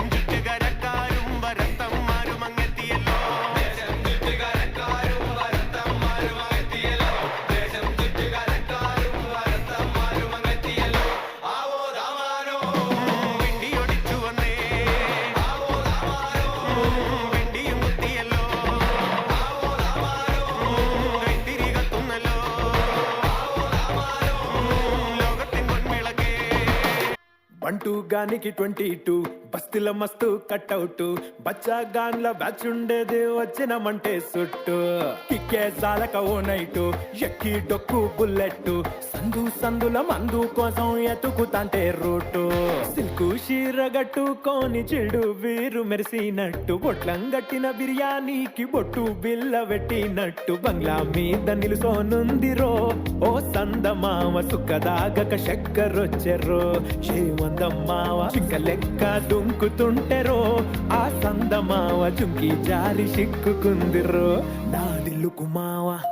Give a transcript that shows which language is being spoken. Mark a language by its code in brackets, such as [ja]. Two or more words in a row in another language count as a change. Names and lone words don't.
[ml] ചുറ്റുകരക്കാരും വരത്തന്മാരും അങ്ങെത്തിയല്ലോ ദേശം ചുറ്റുകരക്കാരും വരത്തന്മാരും അങ്ങെത്തിയല്ലോ ദേശം ചുറ്റുകരക്കാരും വരത്തന്മാരും അങ്ങെത്തിയല്ലോ ആവോ ദാമാനോ വെണ്ടിയൊടിച്ചു വന്നേ ആവോ ദാമാനോ വെണ്ടിയും കുത്തിയല്ലോ ആവോ ദാമാനോ കൈത്തിരി കത്തുന്നല്ലോ ആവോ ദാമാനോ ലോകത്തിൻ പൊൻവിളക്കേ [te] బంటూ గానికి 22 బస్తిల మస్తు కట్అవుట్ బచ్చా గాన్ల బ్యాచ్ ఉండేది వచ్చినమంటే సుట్టు కిక్కే జాలక ఓ నైటు ఎక్కి డొక్కు బుల్లెట్ సందు సందుల మందు కోసం ఎతుకుతాంటే రూటు సిల్కు షీరగట్టుకోని చెడు వీరు మెరిసినట్టు బొట్లం గట్టిన బిర్యానీకి బొట్టు బిల్ల పెట్టినట్టు బంగ్లా మీద నిలుసోనుందిరో ఓ సందమామ సుక్కదాగక చక్కరొచ్చెరో శ్రీమందమ్మావ చిక్క లెక్క దుంకుతుంటెరో ఆ సందమావ చుంకి జారి సిక్కుకుందిరో నాదిల్లుకు మావ